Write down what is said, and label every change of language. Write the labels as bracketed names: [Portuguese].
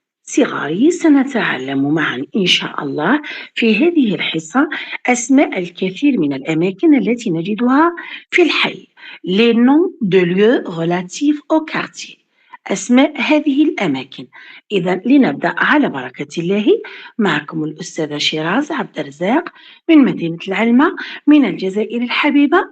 [Arabic] صغاري، سنتعلم معا إن شاء الله في هذه الحصة أسماء الكثير من الأماكن التي نجدها في الحي. [French] Les noms de lieux relatifs au quartier. [Arabic] أسماء هذه الأماكن. إذا لنبدأ على بركة الله. معكم الأستاذة شيراز عبد الرزاق من مدينة العلمة من الجزائر الحبيبة.